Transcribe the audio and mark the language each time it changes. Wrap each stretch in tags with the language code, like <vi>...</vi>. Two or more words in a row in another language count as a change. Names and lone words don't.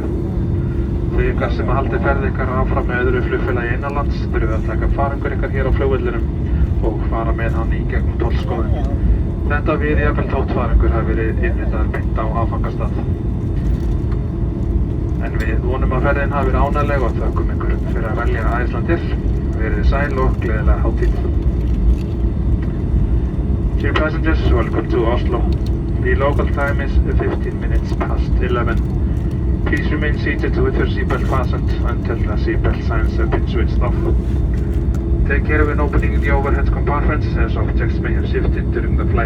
<is>Þau ykkar sem haldið ferð ykkar áfram með öðru flugfélagi innanlands þurfið að taka farangur ykkar hér á flugvellinum og fara með hann í gegnum tollskoðun. Þetta við jafnvel þótt farangur hafi verið innritaður beint á áfangastað. En við vonum að ferðin hafi verið ánægleg og þökkum ykkur fyrir að velja Icelandair. Verið sæl og gleðilega hátíð.</is> <en>Dear passengers, welcome to Oslo. The local time is 15 minutes past 11. Please remain seated with your seatbelt fastened until the seatbelt signs have been switched off. Take care when opening the overhead compartments, as objects may have shifted during the flight.</en>